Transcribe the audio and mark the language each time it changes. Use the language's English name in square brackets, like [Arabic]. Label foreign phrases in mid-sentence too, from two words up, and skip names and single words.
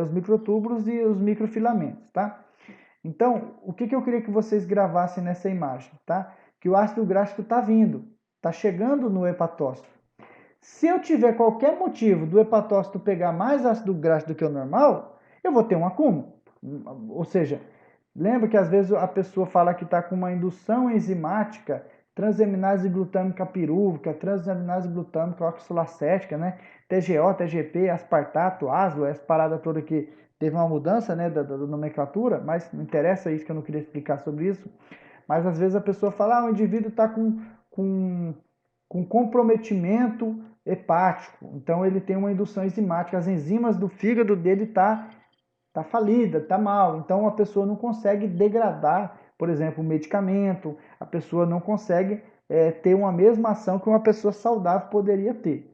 [Portuguese] Os microtúbulos e os microfilamentos, tá? Então, o que eu queria que vocês gravassem nessa imagem, tá? Que o ácido gráfico está vindo, está chegando no hepatócito. Se eu tiver qualquer motivo do hepatócito pegar mais ácido graxo do que o normal, eu vou ter um acúmulo. Ou seja, lembra que às vezes a pessoa fala que está com uma indução enzimática, transaminase glutâmica pirúvica, transaminase glutâmica oxalacética, né? TGO, TGP, aspartato, ASO, essa parada toda que teve uma mudança, né, da nomenclatura, mas não interessa isso que eu não queria explicar sobre isso. Mas às vezes a pessoa fala, o indivíduo está com comprometimento hepático, então ele tem uma indução enzimática, as enzimas do fígado dele tá falida, tá mal, então a pessoa não consegue degradar, por exemplo, o medicamento, a pessoa não consegue ter uma mesma ação que uma pessoa saudável poderia ter.